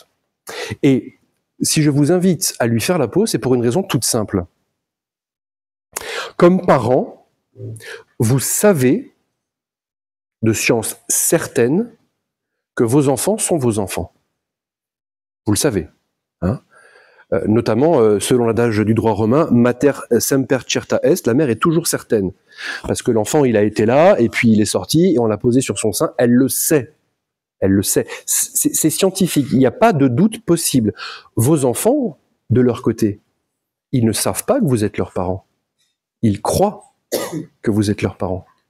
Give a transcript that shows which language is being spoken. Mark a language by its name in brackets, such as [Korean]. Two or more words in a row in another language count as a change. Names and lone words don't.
[French] Et si je vous invite à lui faire la peau, c'est pour une raison toute simple. Comme parents, vous savez de science certaine que vos enfants sont vos enfants. Vous le savez. Hein, notamment, selon l'adage du droit romain, [Latin] mater semper certa est, [French] la mère est toujours certaine. Parce que l'enfant, il a été là, et puis il est sorti, et on l'a posé sur son sein, elle le sait. Elle le sait. C'est scientifique, il n'y a pas de doute possible. Vos enfants, de leur côté, ils ne savent pas que vous êtes leurs parents. Ils croient que vous êtes leurs parents.